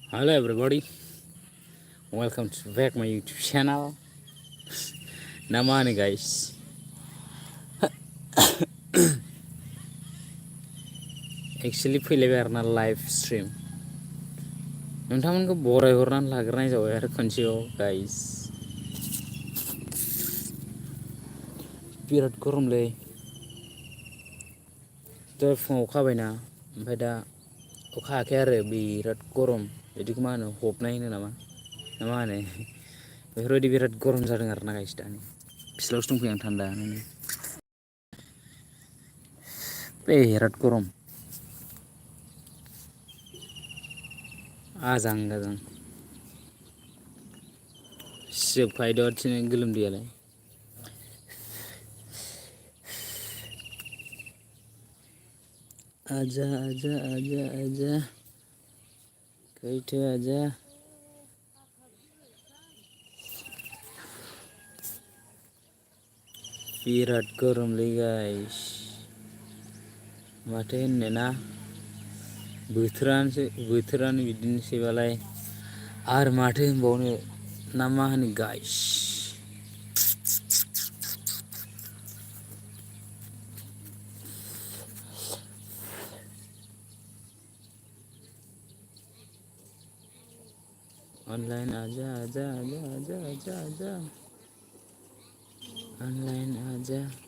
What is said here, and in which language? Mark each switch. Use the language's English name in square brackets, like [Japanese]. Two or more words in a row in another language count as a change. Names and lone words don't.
[English] Hello everybody, welcome to back my YouTube channel. Namani guys. [Bodo] Actually फैलायबाय आरोना [English] live stream [Bodo] नोंथांमोनखौ बरायहरनानै लाग्रोनाय जाबाय आरो खनसेयाव गाइस बिराद गरमलै दहाय फुङाव अखा हाबायना ओमफ्राय दा अखा हायाखै आरो बिराद गरम बिदिखौ मा होनो हबनाय होनो नामा ना मा होनो बेफोरबायदि बिराद गरम जादों आरोना गाइस दानि फिस्लावसो दंफैयो आं थान्दा बिराद गरम आजां गाजां सिजोबखायो दसेनो गोलोमदैयालाय आजा आजा आजा आजा कैथे आजा बिराद गरमलै गाइस माथो होननो ना बोथोरानो बिदिनोसैबालाय आरो माथो होनबावनो ना मा होनो गाइस ऑनलाइन आजा आजा आजा आजा आजा आजा ऑनलाइन आजा